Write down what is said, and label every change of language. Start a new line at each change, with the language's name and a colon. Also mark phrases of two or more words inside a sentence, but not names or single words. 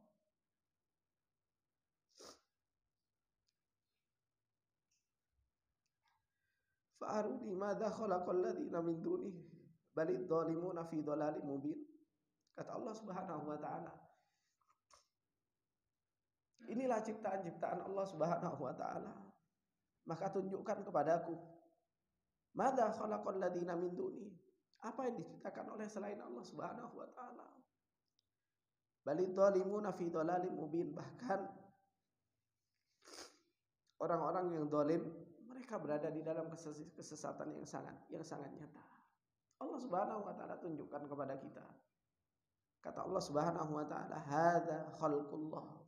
Arabic: فأروني ماذا خلق الذين من دونه بل الظالمون في ضلال مبين.
Indonesian: Kata
Arabic: الله سبحانه وتعالى,
Indonesian: inilah ciptaan-ciptaan
Arabic: الله سبحانه وتعالى.
Indonesian: Maka tunjukkan kepadaku,
Arabic: ماذا خلق الذين من دونه,
Indonesian: apa yang diciptakan oleh selain
Arabic: الله سبحانه وتعالى. بل الظالمون في ضلال مبين,
Indonesian: bahkan orang-orang yang zalim mereka berada di dalam kesesatan yang sangat nyata.
Arabic: الله سبحانه وتعالى
Indonesian: tunjukkan kepada kita. Kata
Arabic: الله سبحانه وتعالى, هذا خلق الله.